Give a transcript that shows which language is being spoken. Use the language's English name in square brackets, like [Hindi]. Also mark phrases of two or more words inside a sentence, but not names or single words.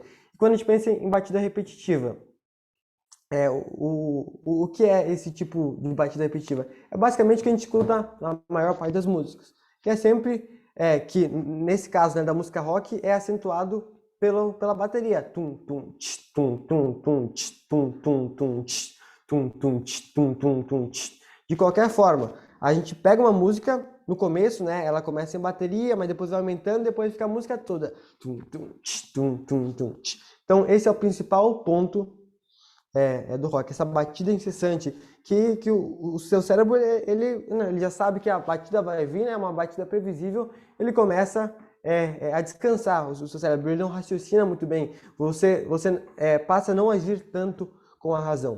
[Portuguese] Quando a gente pensa em batida repetitiva, o que é esse tipo de batida repetitiva? É basicamente o que a gente escuta na maior parte das músicas, que é sempre que, nesse caso, né, da música rock, é acentuado pela bateria. Tum, tum, tch, tum, tum, tum, tch, tum, tum, tum, tch, tum, tum, tch, tum, tum, tum, tch. De qualquer forma, a gente pega uma música, no começo, né, ela começa em bateria, mas depois vai aumentando, depois fica a música toda. Tum, tum, tch, tum, tum, tum, tch. Então, esse é o principal ponto do rock, essa batida incessante, que o seu cérebro, ele já sabe que a batida vai vir, né, uma batida previsível, ele começa a descansar, o seu cérebro ele não raciocina muito bem, você passa a não agir tanto com a razão.